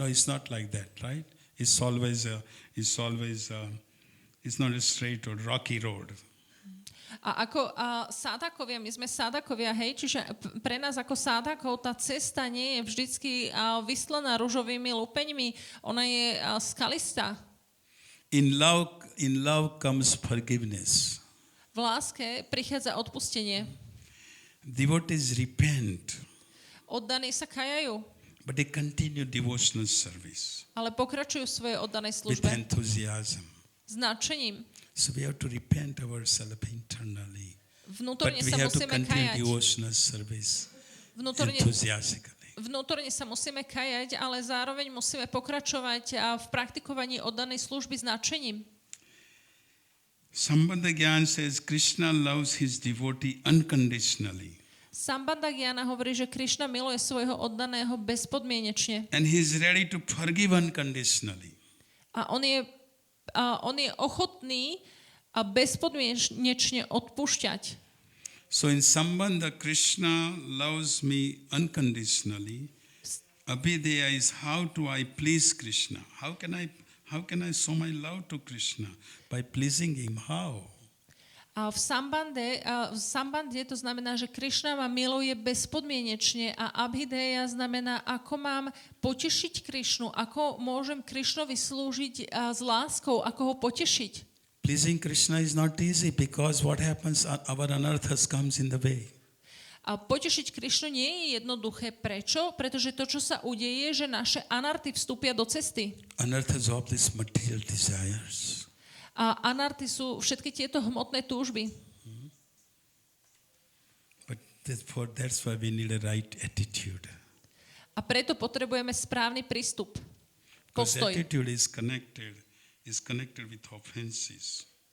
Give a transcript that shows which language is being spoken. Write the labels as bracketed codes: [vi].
[en] No, it's not like that, right? It's not a straight road, rocky road. [sk] A ako sádakovia, my sme sádakovia, hej, čiže pre nás ako sádakov tá cesta nie je vždycky vyslená ružovými lupeňmi, ona je skalistá. [en] In love comes forgiveness. [sk] V láske prichádza odpustenie. [en] Devotees repent, [sk] Oddaní sa kajajú, [en] but they continue devotional service [sk] ale pokračujú v svojej oddanej [en] with [sk] službe [en] enthusiasm. [sk] s nadšením. [en] So we have to repent ourselves internally. But [sk] Vnútorne [en] we [sk] sa [en] have to [sk] musíme [en] continue [sk] kajať. [en] devotional service [sk] Vnútorne [en] enthusiastically. [sk] sa musíme kajať, ale zároveň musíme pokračovať v praktikovaní oddanej služby s nadšením. [en] Sambandha Gyan says Krishna loves his devotee unconditionally. [sk] Sambandha Gyana hovorí, že Krišna miluje svojho oddaného bezpodmienečne. [en] And he is ready to forgive unconditionally. [sk] A on je ochotný a bezpodmienečne odpúšťať. [en] So in Sambandha, Krishna loves me unconditionally. Abhideya is how do I please Krishna? How can I show my love to Krishna? By pleasing him. How? [sk] A v sambande to znamená, že Krišna ma miluje bezpodmienečne a abhideja znamená, ako mám potešiť Krišnu, ako môžem Krišnovi slúžiť s láskou, ako ho potešiť. [en] Pleasing Krishna is not easy because what happens, our anarthas comes in the way. [sk] A potešiť Krišnu nie je jednoduché. Prečo? Pretože to, čo sa udeje, že naše anarty vstúpia do cesty. [en] Anarthas of these material desires. [sk] A anarty sú všetky tieto hmotné túžby. [en] But that's why we need a right attitude. [sk] A preto potrebujeme správny prístup. [en] Because [sk] Postoj. [en] attitude is connected with offenses.